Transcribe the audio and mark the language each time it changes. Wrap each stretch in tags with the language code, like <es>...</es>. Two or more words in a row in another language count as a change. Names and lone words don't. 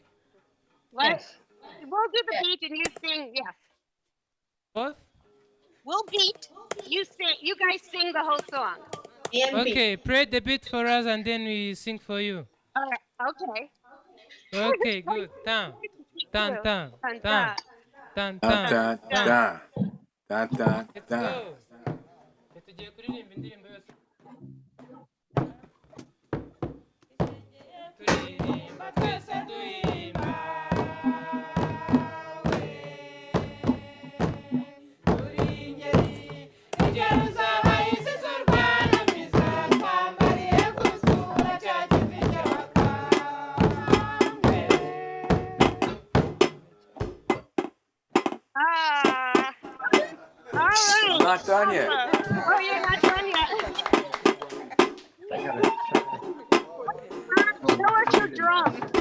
<en>What? Yes. We'll do the beat and you sing, yes. What? We'll beat, you sing, you guys sing the whole song. Okay, play the beat for us and then we sing for you. All right, okay. Okay, good. Tan, tan, tan, tan, tan, tan, Tan, tan, tan, tan, Let's tan. go.</en> <rw>Tugiye kuririmba indirimbo yose. Turirimba twese duhimba. Turi ingeri, ingeri z'abahise z'u Rwanda mwiza, twambariye gusura cya kivi</rw> <en>All right. I'm not done yet. Oh, you're not done yet. Show us your drum.</en>